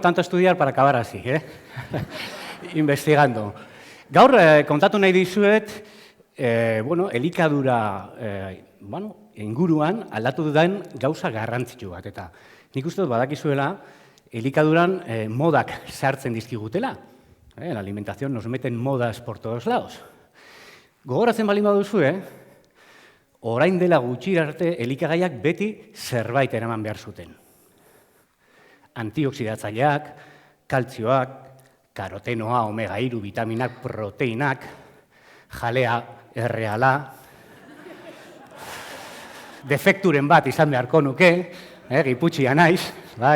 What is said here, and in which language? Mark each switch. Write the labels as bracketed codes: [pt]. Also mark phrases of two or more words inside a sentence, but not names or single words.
[es] Tanto estudiar para acabar así, investigando. [eu] Gaur, kontatu nahi dizuet, elikadura, inguruan aldatu den gauza garrantzitsu bat. Eta nik uste dut badakizuela, elikaduran modak sartzen dizkigutela. [es] La alimentación nos meten modas por todos lados. [eu] Gogoratzen baldin baduzue, orain dela gutxi arte elikagaiak beti zerbait eraman behar zuten. Antioxidatzaileak, kaltzioak, karotenoa, omega-3, vitaminak, proteinak, jalea, erreala, defekturen bat izan beharko nuke, giputxia naiz, bai.